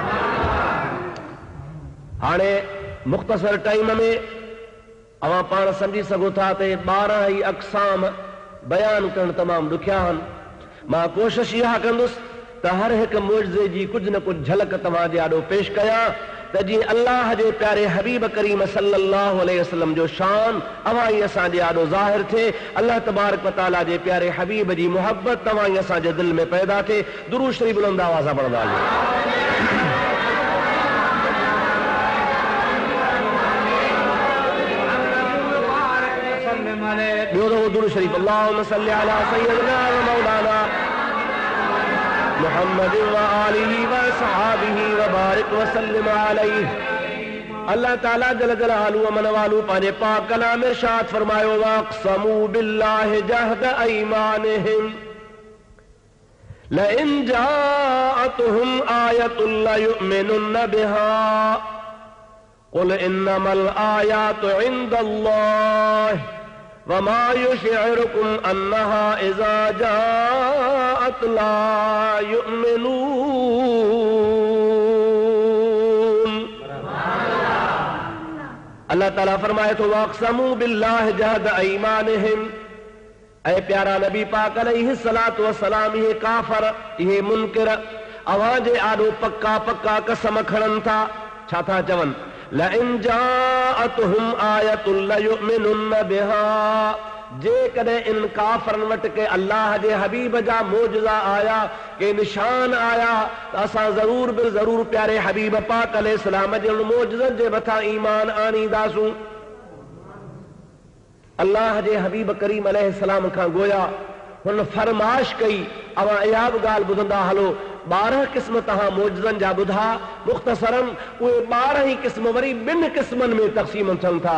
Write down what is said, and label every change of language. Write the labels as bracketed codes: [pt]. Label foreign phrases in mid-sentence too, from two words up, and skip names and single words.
[sd] हाणे मुख़्तसर टाइम में अवां पाण सम्झी सघो था त 12 ई अक़साम बयान करणु तमामु ॾुखिया आहिनि। मां कोशिश इहा कंदुसि त हर हिकु मोजज़े जी कुझु न कुझु झलक तव्हांजे आॾो पेश कयां त जीअं अल्लाह जे प्यारे हबीब करीम [ar] صلى الله عليه وسلم [sd] जो शान अवां ई असांजे आॾो ज़ाहिर थिए। अल्लाह [ar] تبارك وتعالى [sd] जे प्यारे हबीब जी मोहब्बत तव्हां ई असांजे दिलि में पैदा थिए। दुरूद शरीफ़ बुलंद आवाज़ सां पढ़ंदा हलियो। [ar] ॿियो दफ़ो दुरूद शरीफ़ اللهم صل على سيدنا ومولانا محمد وآله وصحبه وبارك وسلم عليه. अल्लाह ताला जल जलालहु मन वालू पंहिंजे पाक कलाम में इरशाद फरमायो وأقسموا بالله جهد أيمانهم لئن جاءتهم آية ليؤمنن بها قل إنما الآيات عند الله وما يشعركم أنها إذا جاءت لا يؤمنون. [sd] अल्लाह ताला फरमाए थो [ar] وأقسموا بالله جهد أيمانهم. [sd] ऐ प्यारा नबी पाक [ar] عليه الصلاة والسلام, [sd] इहे काफ़र, इहे मुनकिर अवां जे आॾो पक्का पक्का कसम खणनि था। छा था चवनि? [ar] لئن جاءتهم آية ليؤمنن بها, [sd] जेकॾहिं इन काफ़रनि वटि के अल्लाह जे हबीब जा मोजज़ा आया, के निशान आया त असां ज़रूर बिल ज़रूर प्यारे हबीब पाक अलैहिस्सलाम जे उन मोजज़नि जे मथां ईमान आणींदासूं। अल्लाह जे हबीब करीम अलैहिस्सलाम खां गोया हुन फरमाइश कई, अवां इहा बि ॻाल्हि ॿुधंदा हलो 12 क़िस्म तव्हां मोजज़नि जा ॿुधा मुख़्तसरन, उहे 12 ई क़िस्म वरी 2 क़िस्मनि में तक़सीम थियनि था।